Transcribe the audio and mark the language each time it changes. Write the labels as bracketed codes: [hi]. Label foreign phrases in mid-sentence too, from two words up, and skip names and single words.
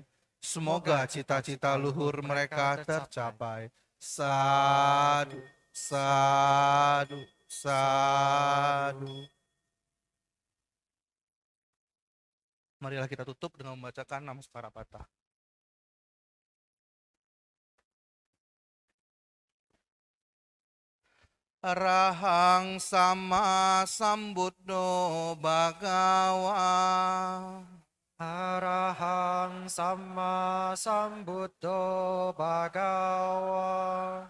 [id] Semoga cita-cita luhur mereka tercapai. [pi] Sadu, sadu, sadu. [id] Marilah kita tutup dengan membacakan Namaskara Patah. [pi] Arahang sama sambuddho bhagawa. Arahang sama sambuddho bhagawa.